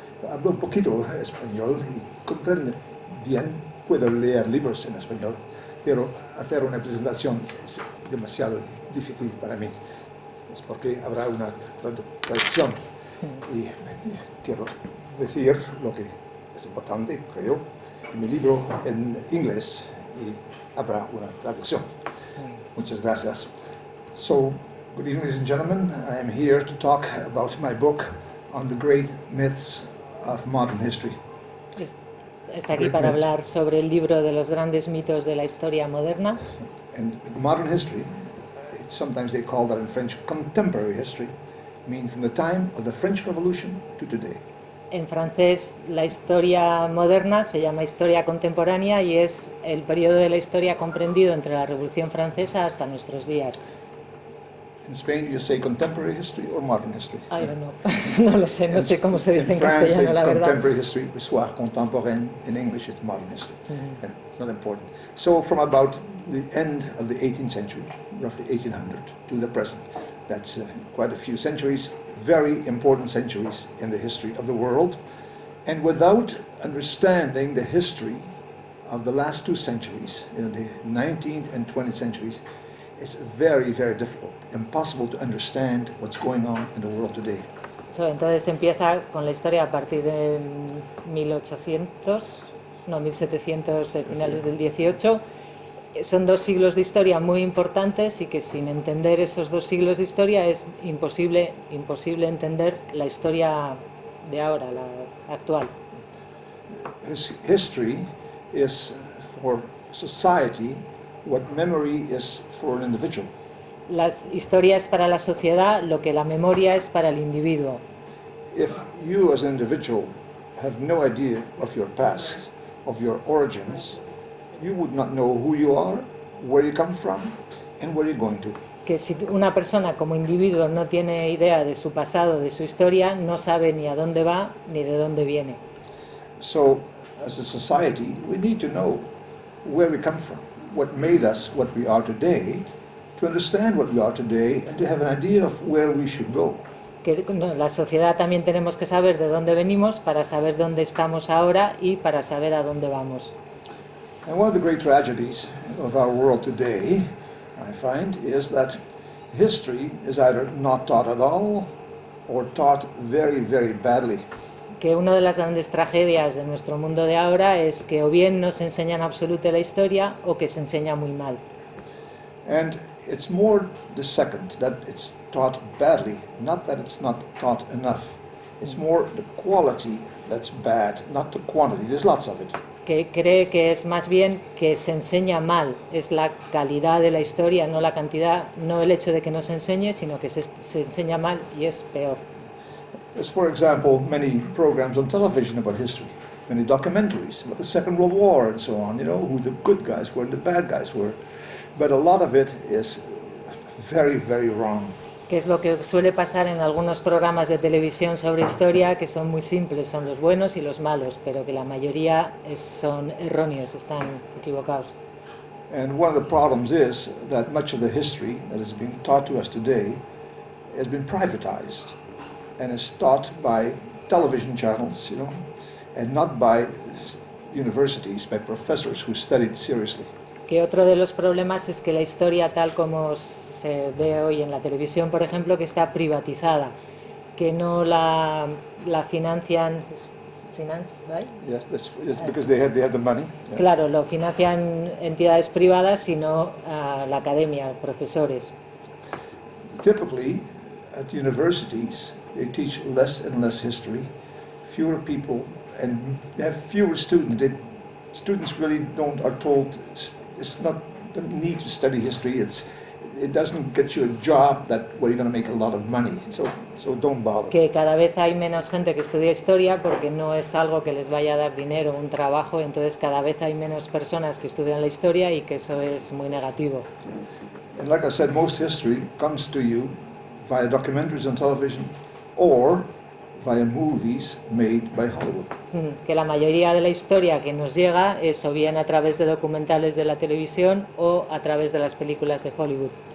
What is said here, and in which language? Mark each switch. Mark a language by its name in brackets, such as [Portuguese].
[Spanish] Hablo un poquito español y comprendo bien, puedo leer libros en español, pero hacer una presentación es demasiado difícil para mí. Es porque habrá una traducción y quiero decir lo que es importante, creo, en mi libro en inglés, y habrá una traducción. Muchas gracias. [English] So, good evening, ladies and gentlemen. I am here to talk about my book on the great myths of modern history. [Spanish] Está aquí para hablar sobre el libro de los grandes mitos de la historia moderna. [English] And modern history, sometimes they call that in French contemporary history, meaning from the time of the French Revolution to today. [Spanish] En francés, la historia moderna se llama historia contemporánea, y es el periodo de la historia comprendido entre la Revolución Francesa hasta nuestros días. [English] In Spain, you say contemporary history or modern history? I don't know. [Spanish] No lo sé, no sé cómo se dice en [English] France, [Spanish] castellano, la verdad. [English] Contemporary history, [French] histoire contemporaine. [English] In English, it's modern history. And it's not important. So, from about the end of the 18th century, roughly 1800, to the present, that's quite a few centuries, very important centuries in the history of the world. And without understanding the history of the last two centuries, the 19th and 20th centuries, it's very, very difficult, impossible to understand what's going on in the world today. [Spanish] Entonces empieza con la historia a partir de 1700, de finales del 18. Son 2 siglos de historia muy importantes, y que sin entender esos 2 siglos de historia es imposible entender la historia de ahora, la actual. [English] History is for society what memory is for an individual. [Spanish] La historia es para la sociedad lo que la memoria es para el individuo. [English] If you as an individual have no idea of your past, of your origins, you would not know who you are, where you come from, and where you're going to. [Spanish] Que si una persona como individuo no tiene idea de su pasado, de su historia, no sabe ni a dónde va ni de dónde viene. [English] So, as a society, we need to know where we come from, what made us what we are today, to understand what we are today, and to have an idea of where we should go. [Spanish] Que la sociedad también tenemos que saber de dónde venimos para saber dónde estamos ahora y para saber a dónde vamos. [English] And one of the great tragedies of our world today, I find, is that history is either not taught at all or taught very, very badly. [Spanish] Que una de las grandes tragedias de nuestro mundo de ahora es que o bien no se enseña en absoluto la historia, o que se enseña muy mal. [English] And it's more the second, that it's taught badly, not that it's not taught enough. It's more the quality that's bad, not the quantity. There's lots of it. [Spanish] que cree que es más bien que se enseña mal, es la calidad de la historia, no la cantidad, no el hecho de que no se enseñe, sino que se enseña mal y es peor. [English] There's, for example, many programs on television about history, many documentaries about the Second World War and so on, you know, who the good guys were and the bad guys were. But a lot of it is very, very wrong. [Spanish] Que es lo que suele pasar en algunos programas de televisión sobre historia, que son muy simples, son los buenos y los malos, pero que la mayoría son erróneos, están equivocados. [English] And one of the problems is that much of the history that is being taught to us today has been privatized and is taught by television channels, you know, and not by universities, by professors who studied seriously. [Spanish] Que otro de los problemas es que la historia tal como se ve hoy en la televisión, por ejemplo, que está privatizada, que no la financian. [English] Right? Yes, that's because they have the money. Yeah. [Spanish] Claro, lo financian entidades privadas, sino la academia, profesores. [English] Typically, at universities, they teach less and less history, fewer people, and they have fewer students. Students really are told it's not the need to study history. It doesn't get you a job where you're going to make a lot of money. So don't bother. [Spanish] Que cada vez hay menos gente que estudia historia porque no es algo que les vaya a dar dinero, un trabajo, entonces cada vez hay menos personas que estudian la historia y que eso es muy negativo. [English] And like I said, most history comes to you via documentaries on television or via movies made by Hollywood. [Spanish] Que la mayoría de la historia que nos llega es o bien a través de documentales de la televisión o a través de las películas de Hollywood.